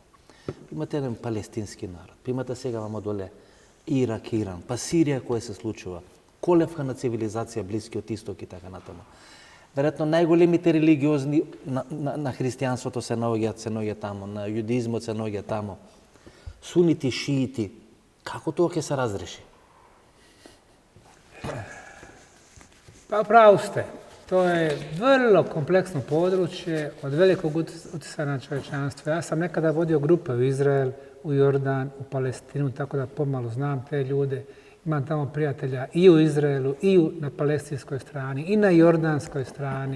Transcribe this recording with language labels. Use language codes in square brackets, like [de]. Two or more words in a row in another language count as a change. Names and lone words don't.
[mk] Имате еден палестински народ. Имате сега вама доле Ирак, Иран, па Сирија која се случува, колевка на цивилизација Блискиот Исток и така натаму. Веројатно најголемите религиозни на христијанството се наоѓаат таму, на јудизмот се наоѓаат таму. Сунити, шиити, како тоа ќе се разреши? [bs] Pa pravu ste. To je vrlo kompleksno područje od velikog utjecaja na čovječanstvo. Ja sam nekada vodio grupe u Izrael, u Jordan, u Palestinu, tako da pomalo znam te ljude. Imam tamo prijatelja i u Izraelu, i na palestinskoj strani, i na jordanskoj strani.